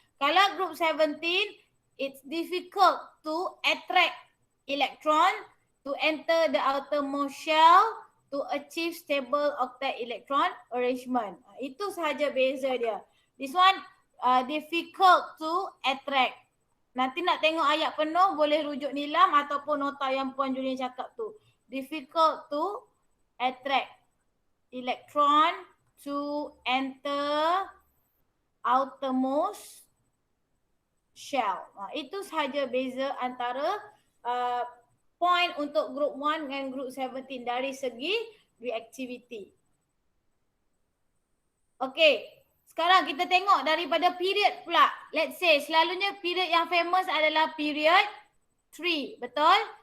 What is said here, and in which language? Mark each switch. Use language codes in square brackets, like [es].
[ms] Kalau [en] group 17, it's difficult to attract electron to enter the outermost shell to achieve stable octet electron arrangement. [ms] Itu sahaja beza dia. [en] This one difficult to attract. [ms] Nanti nak tengok ayat penuh boleh rujuk Nilam ataupun nota yang Puan Julian cakap tu. [en] Difficult to attract electron to enter outermost shell. [ms] Itu sahaja beza antara point untuk group 1 dan group 17 dari segi reactivity. Okey, sekarang kita tengok daripada period pula. [en] Let's say [ms] selalunya period yang famous adalah period 3, betul?